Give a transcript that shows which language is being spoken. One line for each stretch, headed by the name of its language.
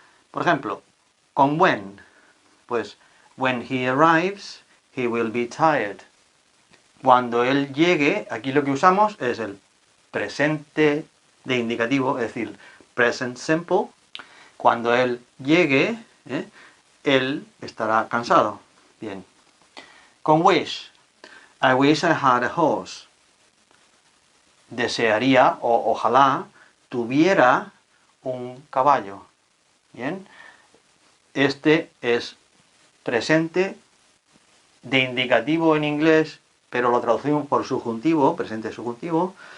Spanish: Por ejemplo, con
English: when,
Spanish: pues
English: when he arrives, he will be tired.
Spanish: Cuando él llegue, aquí lo que usamos es el presente de indicativo, es decir, present simple. Cuando él llegue, él estará cansado. Bien.
English: Con wish, I wish I had a horse.
Spanish: Desearía o ojalá tuviera un caballo. Bien. Este es presente de indicativo en inglés, pero lo traducimos por subjuntivo, presente subjuntivo.